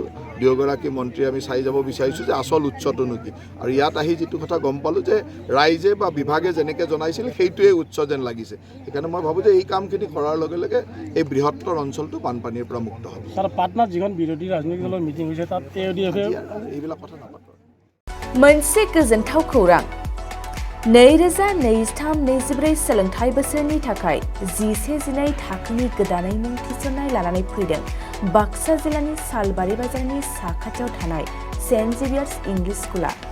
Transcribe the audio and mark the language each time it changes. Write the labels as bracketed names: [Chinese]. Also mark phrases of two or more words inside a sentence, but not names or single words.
[Assamese] দুয়োগৰাকী মন্ত্ৰী আমি চাই যাব বিচাৰিছোঁ যে আচল উৎসটো কি। আৰু ইয়াত আহি যিটো কথা গম পালোঁ যে ৰাইজে বা বিভাগে যেনেকৈ জনাইছিল সেইটোৱে উৎস যেন লাগিছে। সেইকাৰণে মই ভাবোঁ যে এই কামখিনি কৰাৰ লগে লগে এই বৃহত্তৰ অঞ্চলটো বানপানীৰ পৰা মুক্ত হ'ব। ছাৰ পাটনাত যিখন বিৰোধী ৰাজনৈতিক দলৰ মিটিং হৈছে তাত এইবিলাক কথা নাপাতো। [Bodo] मोनसे गोजोनथाव खौरां 2023-24 सोलोंथाइ बोसोरनि थाखाय 11-12 थाखोनि गोदानै मुं थिसननाय लानानै फैदों बाक्सा जिल्लानि सालबारि बाजारनि साखाथियाव थानाय सेन्ट जेभियार्स इंलिश स्कुला।